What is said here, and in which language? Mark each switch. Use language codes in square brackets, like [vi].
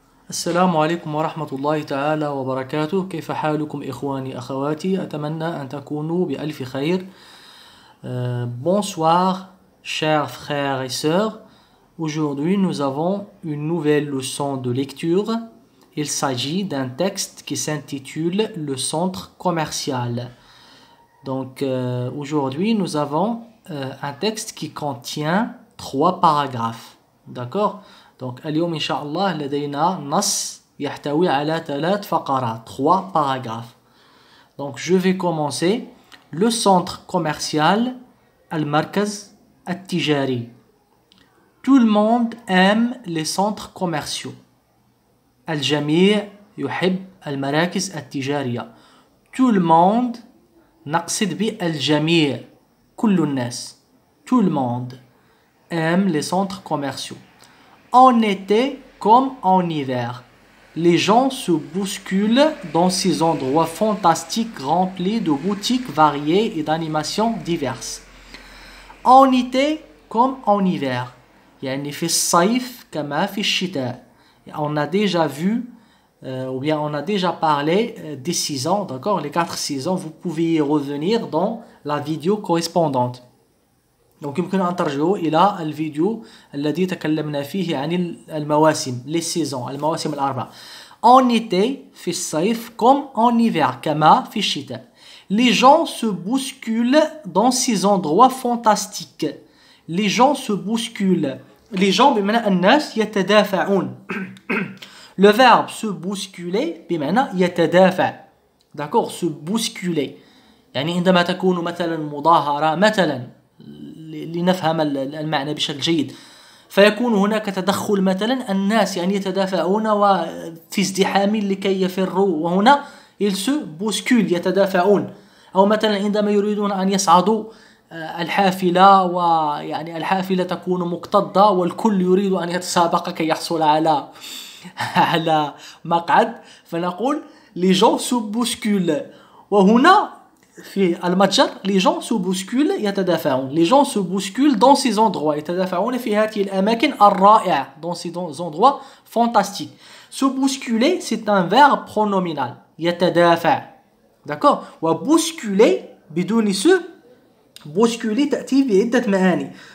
[ar] السلام عليكم ورحمة الله تعالى وبركاته. كيف حالكم إخواني أخواتي؟ أتمنى أن تكونوا بألف خير. [fr] Bonsoir chers frères et sœurs. Aujourd'hui nous avons une nouvelle leçon de lecture. Il s'agit d'un texte qui s'intitule Le centre commercial. Donc aujourd'hui nous avons un texte qui contient 3 paragraphes. D'accord? Donc [ar] اليوم إن شاء الله لدينا نص يحتوي على 3 فقرات [fr] 3 paragraphes. Donc je vais commencer. Le centre commercial [ar] المركز التجاري. [fr] Tout le monde aime les centres commerciaux. [ar] الجميع يحب المراكز التجارية. [fr] Tout le monde [ar] نقصد بالجميع كل الناس. [fr] Tout le monde aime les centres commerciaux. En été comme en hiver, les gens se bousculent dans ces endroits fantastiques remplis de boutiques variées et d'animations diverses. En été comme en hiver, [ar] يعني في الصيف كما في الشتاء. [fr] On a déjà vu ou bien on a déjà parlé des saisons, d'accord? Les 4 saisons, vous pouvez y revenir dans la vidéo correspondante. Donc [ar] يمكن أن ترجعوا إلى الفيديو الذي تكلمنا فيه عن المواسم [fr] les saisons [ar] المواسم الأربع. [fr] En été [ar] في الصيف [fr] comme en hiver [ar] كما في الشتاء. [fr] Les gens se bousculent dans ces endroits fantastiques. Les gens se bousculent. Les gens [ar] بمعنى الناس يتدافعون. [fr] Le verbe se bousculer [ar] بمعنى يتدافع. [fr] D'accord? Se bousculer. [ar] يعني عندما تكون مثلا مظاهرة مثلا لنفهم المعنى بشكل جيد، فيكون هناك تدخل مثلا الناس يعني يتدافعون وفي ازدحام لكي يفروا، وهنا [fr] ils se bousculent [ar] يتدافعون. أو مثلا عندما يريدون أن يصعدوا الحافلة ويعني الحافلة تكون مكتظة والكل يريد أن يتسابق كي يحصل على مقعد، فنقول [fr] les gens se bousculent. [ar] وهنا في المتجر [fr] les gens se bousculent [ar] يتدافعون. [fr] Les gens se bousculent dans ces endroits [ar] يتدافعون في هذه الأماكن الرائعة [fr] dans ces endroits fantastiques. Se bousculer c'est un verbe pronominal [ar] يتدافع. [fr] d'accord? [ar] وbousculer بدون س bousculer تأتي بعدة معاني.